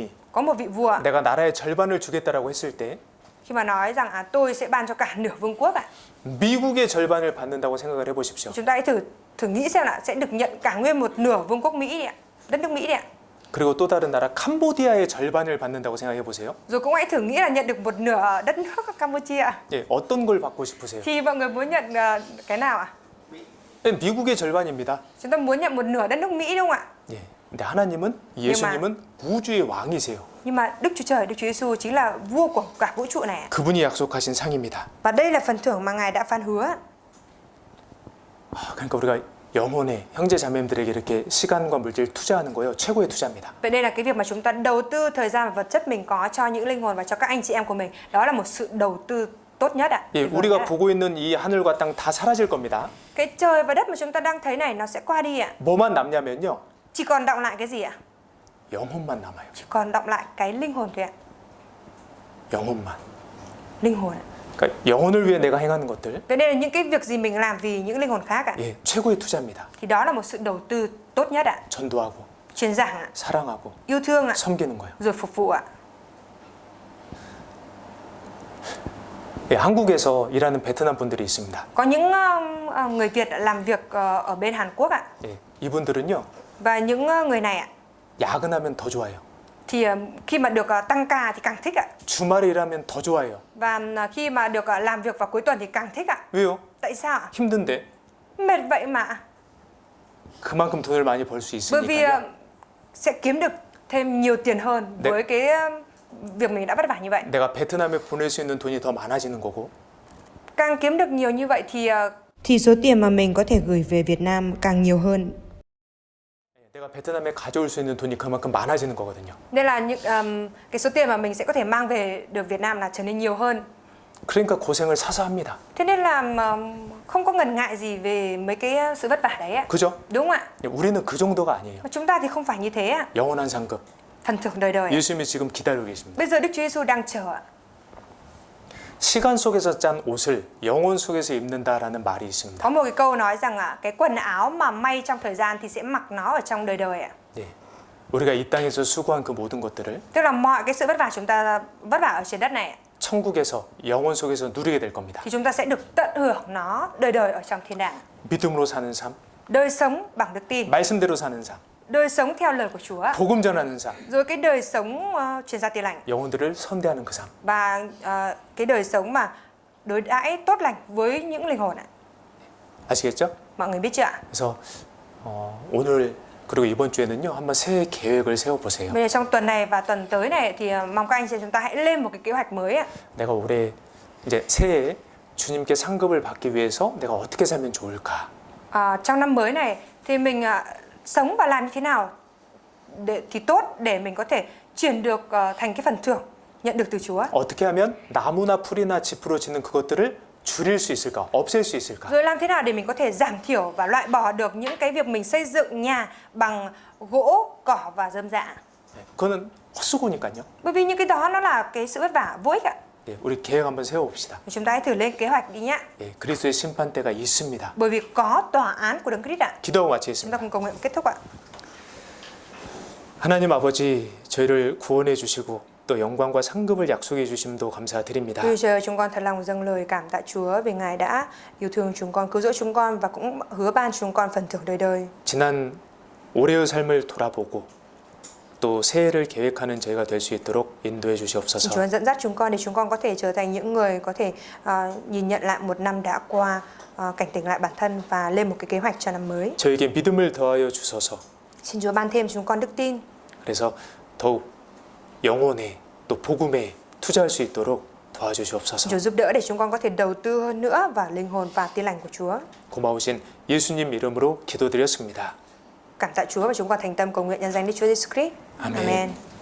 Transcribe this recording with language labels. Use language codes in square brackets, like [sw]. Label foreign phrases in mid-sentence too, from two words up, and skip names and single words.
[vi] Có một vị vua ạ, [ko] 내가 나라의 절반을 주겠다라고 했을 때 [vi] khi mà nói rằng tôi sẽ ban cho cả nửa vương quốc ạ. [ko] 미국의 절반을 받는다고 생각을 해보십시오. [vi] Chúng ta hãy thử nghĩ xem là sẽ được nhận cả nguyên một nửa vương quốc Mỹ đi ạ, đất nước Mỹ đi ạ. [ko] 그리고 또 다른 나라 캄보디아의 절반을 받는다고 생각해 보세요. [vi] Rồi cũng hãy thử nghĩ là nhận được một nửa đất nước Campuchia ạ. [ko] 예, 어떤 걸 받고 싶으세요? [vi] Thì mọi người muốn nhận cái nào ạ? [ko] 미국의 절반입니다. [vi] Chúng ta muốn nhận một nửa đất nước Mỹ đúng không ạ? [ko] 예. 근데 하나님은 예수님은 우주의 왕이세요. [vi] Nhưng mà Đức Chúa Trời, Đức Chúa Giêsu chính là vua của cả vũ trụ này ạ. [ko] 그분이 약속하신 상입니다. [vi] Và đây là phần thưởng mà Ngài đã phán hứa. [ko] 그러니까 우리가 영혼에 형제 자매님들에게 이렇게 시간과 물질 투자하는 거요 최고의 투자입니다. [vi] Vậy đây là cái việc mà chúng ta đầu tư thời gian và vật chất mình có cho những linh hồn và cho các anh chị em của mình. Đó là một sự đầu tư tốt nhất ạ. [ko] 예, 우리가 보고 있는 이 하늘과 땅 다 사라질 겁니다. [vi] Cái trời và đất mà chúng ta đang thấy này nó sẽ qua đi ạ. [ko] 뭐만 남냐면요. [vi] Chỉ còn đọng lại cái gì ạ? [ko] 영혼만 남아요. [vi] Chỉ còn đọng lại cái linh hồn thôi ạ. [ko] 영혼만. [vi] Linh hồn ạ. [ko] 그러니까 영혼을 위해 내가 행하는 것들. [vi] Vậy đây là những cái việc gì mình làm vì những linh hồn khác ạ. [ko] 예, 최고의 투자입니다. [vi] Thì đó là một sự đầu tư tốt nhất ạ. [ko] 전도하고 [vi] Truyền giảng ạ, [ko] 사랑하고 [vi] yêu thương ạ, [ko] 섬기는 거예요. [vi] rồi phục vụ ạ. [ko] 예, 한국에서 일하는 베트남 분들이 있습니다. [vi] Có những người Việt làm việc ở bên Hàn Quốc ạ. [ko] 예, 이분들은요. [vi] Và những người này ạ [ko] 야근하면 더 좋아요. [vi] thì khi mà được tăng ca thì càng thích ạ. [ko] 주말에 일하면 더 좋아요. [vi] Và khi mà được làm việc vào cuối tuần thì càng thích ạ. [ko] 왜요? [vi] Tại sao ạ? [ko] 힘든데 [vi] Mệt vậy mà. [ko] 그만큼 돈을 많이 벌 수 [vi] Bởi vì [ko] 있으니까요. [vi] sẽ kiếm được thêm nhiều tiền hơn với cái việc mình đã vất vả như vậy. [ko] 내가 베트남에 보낼 수 있는 돈이 더 많아지는 거고. [vi] Càng kiếm được nhiều như vậy thì số tiền mà mình có thể gửi về Việt Nam càng nhiều hơn. [ko] 내가 베트남에 가져올 수 있는 돈이 그만큼 많아지는 거거든요. [vi] Nên là những cái số tiền mà mình sẽ có thể mang về được Việt Nam là trở nên nhiều hơn. [ko] 그러니까 고생을 사서 합니다. [vi] Thế nên là không có ngần ngại gì về mấy cái sự vất vả đấy ạ. [ko] 그죠? [vi] Đúng ạ. [ko] 우리는 그 정도가 아니에요. [vi] Chúng ta thì không phải như thế ạ. [ko] 영원한 상급. [vi] Phần thưởng đời đời. [ko] 예수님이 지금 기다리고 계십니다. [vi] Bây giờ Đức Chúa Giêsu đang chờ ạ. [ko] 시간 속에서 짠 옷을 영혼 속에서 입는다라는 말이 있습니다. [vi] Có một cái câu nói rằng cái quần áo mà may trong thời gian thì sẽ mặc nó ở trong đời đời ạ. [ko] 예. 우리가 이 땅에서 수고한 그 모든 것들을 [vi] Tức là mọi cái sự vất vả chúng ta vất vả ở trên đất này ạ, [ko] 천국에서 영혼 속에서 누리게 될 겁니다. [vi] thì chúng ta sẽ được tận hưởng nó đời đời ở trong thiên đàng. [ko] 믿음으로 사는 삶, [vi] Đời sống bằng đức tin, [ko] 말씀대로 사는 삶, [vi] đời sống theo lời của Chúa, [ko] 복음 전하는 삶, [vi] rồi cái đời sống truyền gia tiên lành [ko] 영혼들을 선대하는 그 삶. [vi] và cái đời sống mà đối đãi tốt lành với những linh hồn ạ. [ko] 아시겠죠? [vi] Mọi người biết chưa ạ? [ko] 그래서 오늘 그리고 이번 주에는요 한번 새해 계획을 세워보세요. [vi] Bây giờ trong tuần này và tuần tới này thì mong các anh chị chúng ta hãy lên một cái kế hoạch mới ạ. [ko] 내가 올해 이제 새해에 주님께 상급을 받기 위해서 내가 어떻게 살면 좋을까? [vi] Trong năm mới này thì mình sống và làm như thế nào thì tốt để mình có thể chuyển được thành cái phần thưởng nhận được từ Chúa. [ko] 어떻게 하면 나무나 풀이나 짚으로 짓는 그것들을 줄일 수 있을까? 없앨 수 있을까? [vi] Rồi làm thế nào để mình có thể giảm thiểu và loại bỏ được những cái việc mình xây dựng nhà bằng gỗ, cỏ và rơm rạ. [ko] 그거는 헛수고니까요. [vi] Bởi vì những cái đó nó là cái sự vất vả vô ích ạ. [ko] 예, 우리 계획 한번 세워봅시다. [vi] Chúng ta hãy thử lên kế hoạch đi nhé. [ko] 예, 그리스도의 심판대가 있습니다. [vi] Bởi vì có tòa án của Đấng Christ ạ. [ko] 기도하고 [vi] Chúng ta [ko] 마치겠습니다. [vi] cùng cầu nguyện kết thúc ạ. [ko] 하나님 아버지, 저희를 구원해 주시고 또 영광과 상급을 약속해 주심도 감사드립니다. [vi] Chúa trời, chúng con thật lòng dâng lời cảm tạ Chúa vì Ngài đã yêu thương chúng con, cứu rỗi chúng con và cũng hứa ban chúng con phần thưởng đời đời. [ko] 지난 올해의 삶을 돌아보고 또 새해를 계획하는 저희가 될 수 있도록 인도해 [vi] Xin [ko] 주시옵소서. [vi] Chúa dẫn dắt chúng con để chúng con có thể trở thành những người có thể nhìn nhận lại một năm đã qua, cảnh tỉnh lại bản thân và lên một cái kế hoạch cho năm mới. [ko] 저에게 믿음을 더하여 주소서. [vi] Xin Chúa ban thêm chúng con đức tin. [ko] 그래서 더욱 영혼에 또 복음에 투자할 수 있도록 도와주시옵소서. [vi] Chúa giúp đỡ để chúng con có thể đầu tư hơn nữa vào linh hồn và tin lành của Chúa. [ko] 고마우신 예수님 이름으로 기도드렸습니다. [vi] Cảm tạ Chúa và chúng con thành tâm cầu nguyện nhân danh Đức Chúa Giêsu Christ. Amen. Amen.